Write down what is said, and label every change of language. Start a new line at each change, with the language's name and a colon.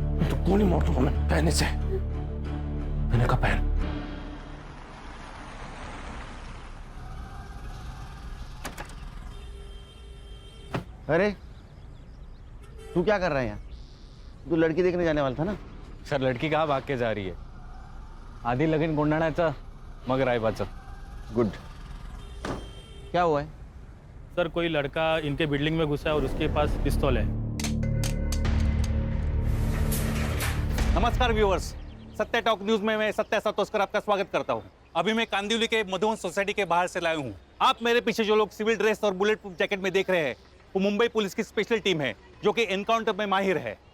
Hindi: तो कौन ही मोटो हमें पहने से मैंने कहा पहन। अरे तू क्या कर रहा है यहाँ? तू लड़की देखने जाने वाला था ना? सर लड़की कहाँ भाग के जा रही है?
Marathi: आधी लगीन गोंधळाचं मग रायबाचं।
Hindi: गुड। क्या हुआ है? सर कोई लड़का इनके बिल्डिंग में घुसा है और उसके पास पिस्तौल है। नमस्कार व्यूअर्स, सत्या टॉक न्यूज में मैं सत्या सातोस्कर आपका स्वागत करता हूं। अभी मैं कांदिवली के मधुवन सोसाइटी के बाहर से लाया हूं। आप मेरे पीछे जो लोग सिविल ड्रेस और बुलेट प्रूफ जैकेट में देख रहे हैं, वो मुंबई पुलिस की स्पेशल टीम है जो कि एनकाउंटर में माहिर है।